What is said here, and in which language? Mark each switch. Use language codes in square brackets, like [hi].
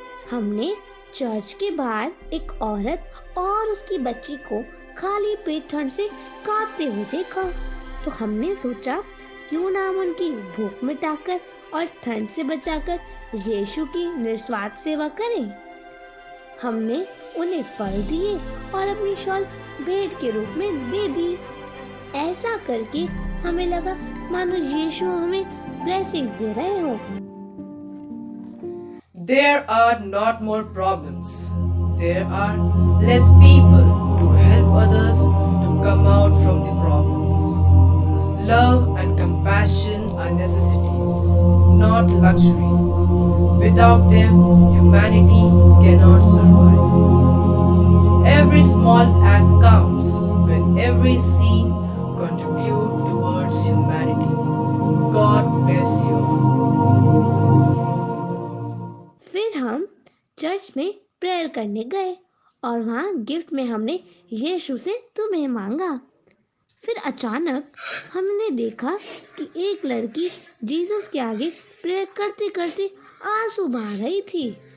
[hi] हमने चर्च के बाहर एक औरत और उसकी बच्ची को खाली पेट ठंड से कांपते हुए देखा, तो हमने सोचा क्यों ना हम उनकी भूख मिटाकर और ठंड से बचाकर यीशु की निस्वार्थ सेवा करें। हमने उन्हें फल दिए और अपनी शॉल भेंट के रूप में दे दी। ऐसा करके हमें लगा मानो यीशु हमें ब्लेसिंग्स दे रहे हो। [en] There are not more problems. There are less people to help others to come out from the problems. Love and compassion are necessities, not luxuries. Without them, humanity cannot survive. Every small act counts when every scene contribute towards humanity. God bless you. [hi] फिर हम church में prayer करने गए और वहाँ gift में हमने यीशु से तुम्हें मांगा। फिर अचानक हमने देखा कि एक लड़की जीसस के आगे प्रेयर करते करते आंसू बहा रही थी।